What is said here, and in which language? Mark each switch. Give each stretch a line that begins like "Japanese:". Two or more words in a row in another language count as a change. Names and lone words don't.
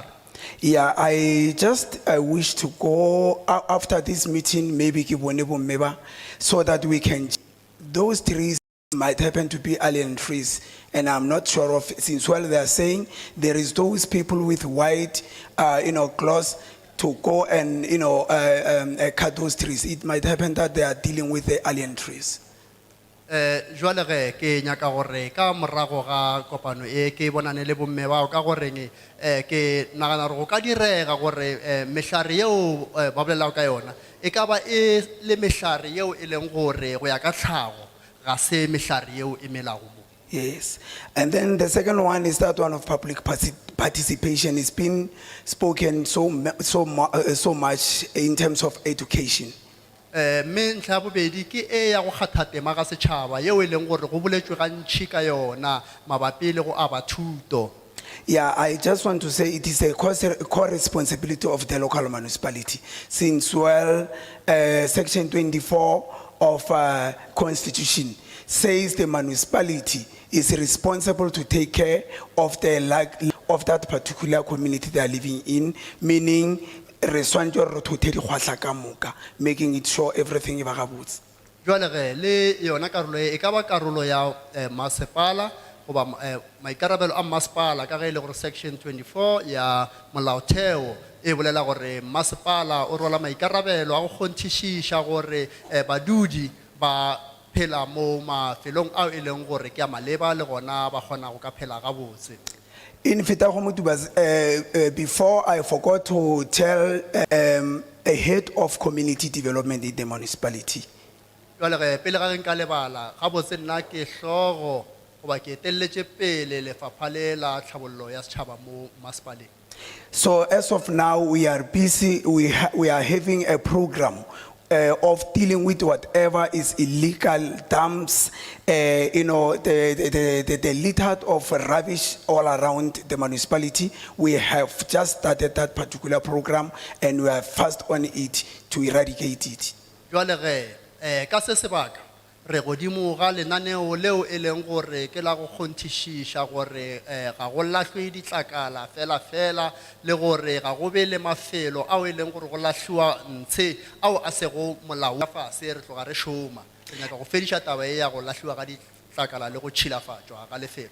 English: Yeah, I just wish to go after this meeting, maybe give one member, so that we can, those trees might happen to be alien trees. And I'm not sure of, since well they are saying there is those people with white, cloths to go and, cut those trees. It might happen that they are dealing with the alien trees.
Northern Sotho: Jwale ge ke nyaka gore ka morago ga kopano e ke bonane le bomme bao ka goreng ke nagana gore go ka direga gore mehlare yeo ba bolelago ka yona e ka ba e le mehlare yeo e leng gore go ya ka tlhago ga se mehlare yeo e melago mo.
English: Yes, and then the second one is that one of public participation. It's been spoken so much in terms of education.
Northern Sotho: Me ntlha bobedi ke e ya go kgatha tema ga setšhaba yeo e leng gore go boletswe gantši ka yona mabapi le go aba thuto.
English: Yeah, I just want to say it is a core responsibility of the local municipality. Since Section 24 of Constitution says the municipality is responsible to take care of of that particular community they are living in, meaning making it sure everything is good.
Northern Sotho: Jwale ge le yona karolo e ka ba karolo ya masepala goba maikarabelo a masepala ka ge e le gore Section 24 ya molaotheo e bolela gore masepala o rwala maikarabelo a go kgonthišiša gore badudi ba phela mo mafelong ao e leng gore ke a maleba le gona ba kgona go ka phela gabotse.
English: In before I forgot to tell a head of community development in the municipality.
Northern Sotho: Jwale ge pele ga nka lebala gabotse nna ke hlogo goba ke etelletše pele lefapha le la tlhabollo ya setšhaba mo masepaleng.
English: So as of now, we are busy, we are having a program of dealing with whatever is illegal dumps, the litter of rubbish all around the municipality. We have just started that particular program and we are fast on it to eradicate it.
Northern Sotho: Jwale ge ka se sebaka re godimo ga lenaneo leo e leng gore ke la go kgonthišiša gore ga go lahlwe ditlakala fela le gore ga go be le mafelo ao e leng gore go lahliwa ntshe ao a sego molao fase re tloga re šoma re nyaka go fediša taba e ya go lahliwa ga ditlakala le go tšhilafatšwa ga lefelo.